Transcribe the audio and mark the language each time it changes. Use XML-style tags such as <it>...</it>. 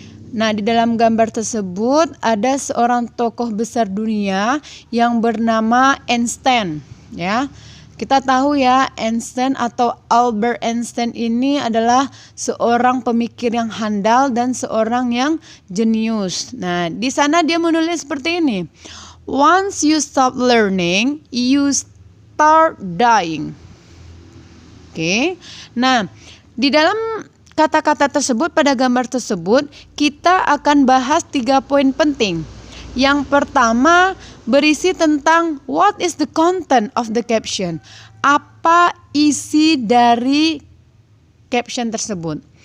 <id>Nah, di dalam gambar tersebut ada seorang tokoh besar dunia yang bernama Einstein, ya. Kita tahu, ya, Einstein atau Albert Einstein ini adalah seorang pemikir yang handal dan seorang yang jenius. Nah, di sana dia menulis seperti ini.</id> <en>Once you stop learning, you start dying.</en> <id>Oke. Nah, di dalam kata-kata tersebut pada gambar tersebut kita akan bahas 3 poin penting. Yang pertama berisi tentang</id> <en>what is the content of the caption.</en> <id>apa isi dari caption tersebut.</id>